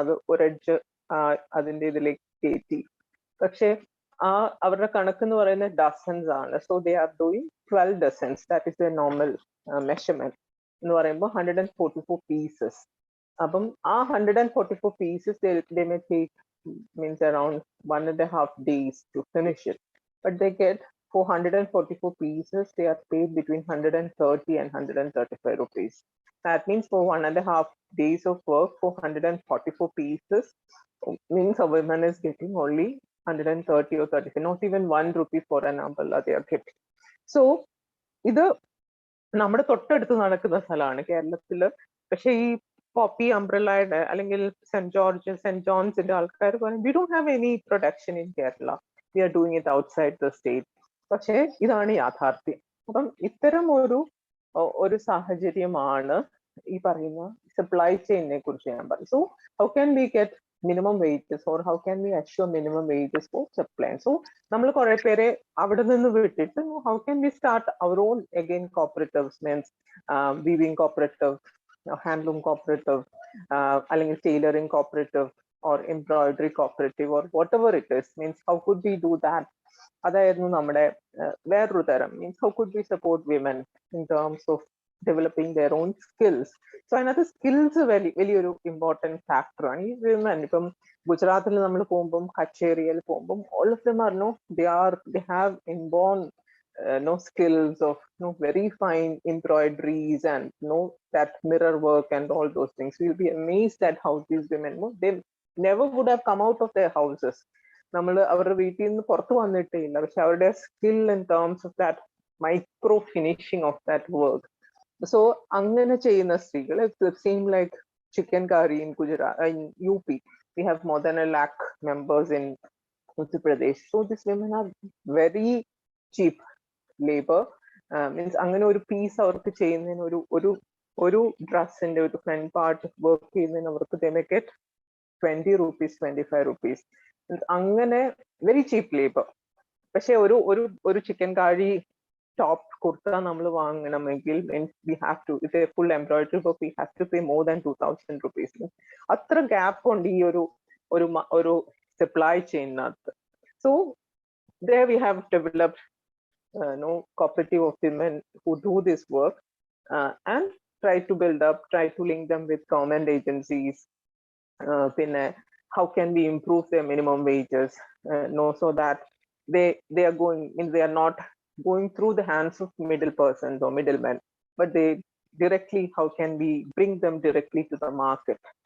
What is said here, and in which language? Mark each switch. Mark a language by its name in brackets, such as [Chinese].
[Malayalam] അത് ഒരു എഡ്ജ് അതിന്റെ ഇതിലേക്ക് കയറ്റി. പക്ഷെ അവരുടെ കണക്ക് എന്ന് പറയുന്നത് ഡസൻസ് ആണ്. [English] So they are doing 12 dozens. That is a normal measurement [Malayalam] എന്ന് പറയുമ്പോൾ [English] 144 pieces. അപ്പം 144 pieces they may take means around 1.5 days to finish it, but they get 444 pieces. They are paid between 130 and 135 rupees. That means for 1.5 days of work, 444 pieces means a woman is getting only 130 or 35, not even 1 rupee for an umbrella they are getting. [Malayalam] So ഇത് നമ്മുടെ തൊട്ടടുത്ത് നടക്കുന്ന സ്ഥലമാണ് കേരളത്തില്. പക്ഷെ ഈ poppy അംബ്രല്ലയുടെ അല്ലെങ്കിൽ saint ജോൺസിന്റെ ആൾക്കാർ പറയും [English] We don't have any production in Kerala, we are doing it outside the state. [Malayalam] പക്ഷെ ഇതാണ് യാഥാർത്ഥ്യം. അപ്പം ഇത്തരം ഒരു സാഹചര്യമാണ് ഈ പറയുന്ന സപ്ലൈ ചെയിനെ കുറിച്ച് ഞാൻ പറയും. [English] So how can we get minimum wages or how can we assure minimum wages for supply? So [Malayalam] നമ്മൾ കുറെ പേരെ അവിടെ നിന്ന് വിട്ടിട്ട് [English] how can we start our own again cooperatives, means weaving cooperative, handloom cooperative, അല്ലെങ്കിൽ tailoring cooperative or embroidery cooperative or whatever it is, means how could we do that? [Malayalam] അതായിരുന്നു നമ്മുടെ വേറൊരു തരം, [English] means how could we support women in terms of developing their own skills. [Malayalam] So അതിനകത്ത് skills വലിയൊരു important ഫാക്ടറാണ്. ഈ women ഇപ്പം ഗുജറാത്തിൽ നമ്മൾ പോകുമ്പം കച്ച് ഏരിയയിൽ പോകുമ്പം [English] all of them are they have inborn skills of very fine embroideries and that mirror work and all those things. We'll be amazed at how these women they never would have come out of their houses. [Malayalam] നമ്മൾ അവരുടെ വീട്ടിൽ നിന്ന് പുറത്തു വന്നിട്ടേ ഇല്ല, പക്ഷെ അവരുടെ skill [English] In terms of that micro finishing of that work. So [Malayalam] അങ്ങനെ ചെയ്യുന്ന സ്ത്രീകൾ, [English] Same like chikankari in Gujarat, ഇൻ UP we have more than 1 lakh members in Uttar Pradesh. So these women are very cheap labor, means [Malayalam] അങ്ങനെ ഒരു piece അവർക്ക് ചെയ്യുന്നതിന് ഒരു ഡ്രസ്സിന്റെ ഒരു ഫ്രണ്ട് പാർട്ട് വർക്ക് ചെയ്യുന്നതിന് അവർക്ക് [English] they may get 20 rupees 25 rupees, [Malayalam] അങ്ങനെ [English] Very cheap labour. [Malayalam] പക്ഷെ ഒരു ചിക്കൻ കാരി ടോപ്പ് കുർത്ത നമ്മൾ വാങ്ങണമെങ്കിൽ [English] we have to, if a full embroidery work we have to pay more than 2000 rupees. [Malayalam] അത്ര ഗ്യാപ്പ് ഉണ്ട് ഈ ഒരു supply ചെയിനകത്ത്. [English] So there we have developed cooperative of women who do this work and try to link them with government agencies. പിന്നെ how can we improve their minimum wages, so that they are they are not going through the hands of middle persons or middlemen, but they directly, how can we bring them directly to the market?